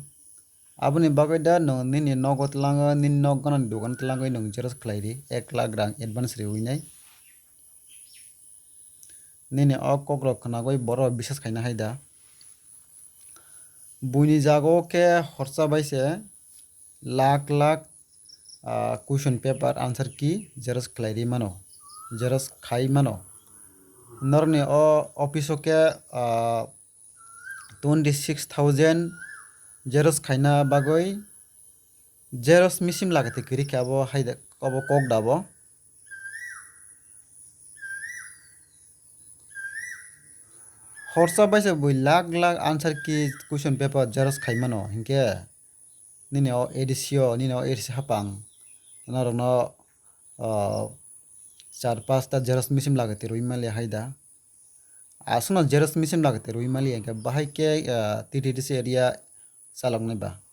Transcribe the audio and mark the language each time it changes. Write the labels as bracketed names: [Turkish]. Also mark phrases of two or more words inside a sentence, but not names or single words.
[Kok Borok] Aboni bagada no nini nogot langa nini nogonan dugan telangoi nong jeros klairi 1 lakh rang advance rewinai. Nini kokrok kanagoi boro bisas kaina haida. Buini jago ke horsa baise lakh lakh [English] question paper answer key [Kok Borok] jeros klairi mano. Jeros khai mano. Norni office ke 26,000 jeros khaina bagoi jeros misim lagati kiri ke abo haida abo kok dabo. Horsa baise bui lakh lakh [English] answer key question paper [Kok Borok] jeros khai mano hinke nini edisio nini edisi hapang norno 4-5 jeros misim lagati roimalia haida. Asuna jeros misim lagati roimalia hinke bahai ke [English] TTDC area [Kok Borok] chaloknai ba.